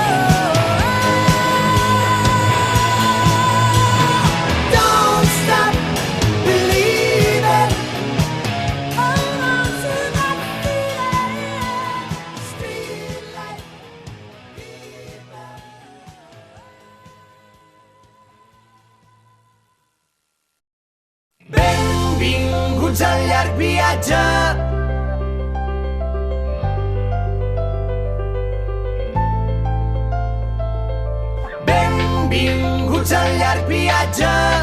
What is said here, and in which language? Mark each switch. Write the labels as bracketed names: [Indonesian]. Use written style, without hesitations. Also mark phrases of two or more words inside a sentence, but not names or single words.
[English] Don't stop believing. Hold on to that feeling. Streetlight people. [Catalan] Benvinguts al llarg viatge. Benvinguts al llarg viatge.